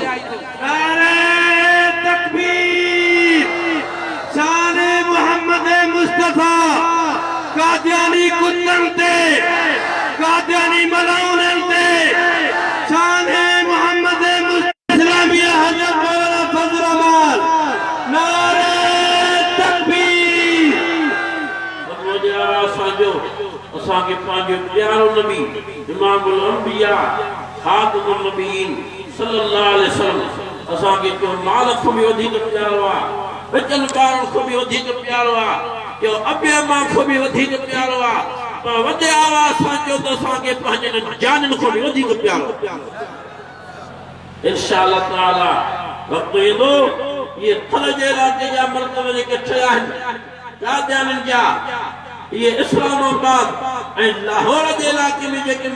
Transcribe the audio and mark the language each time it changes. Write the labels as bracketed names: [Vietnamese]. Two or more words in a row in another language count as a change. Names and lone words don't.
[Sindhi] नारे तकबीर शान मोहम्मद मुस्तफा कादियानी कुत्तन ते कादियानी मलाउनन ते शान मोहम्मद इस्लामिया हज़रत मौलाना फज़ल रहमान नारे तकबीर मुझे असांजो असांखे पंहिंजो प्यारो नबी इमाम अल-अंबिया [Arabic] خاتم النبيين صلى الله عليه وسلم [Sindhi] असांखे जो माल खां बि वधीक प्यारो आहे बचन ॿारनि खां बि वधीक प्यारो आहे जो अबे मां खां बि वधीक प्यारो आहे पर वॾे आवाज़ सां चयो त असांखे पंहिंजनि जाननि खां बि वधीक प्यारो [Arabic] إن شاء الله تعالى [Sindhi] वक़्तु ईंदो ये थल जे इलाइक़े जा मर्कज़ जेके ठहिया आहिनि कादियाननि जा ये इस्लामाबाद ऐं लाहौर जे इलाइक़े में जेके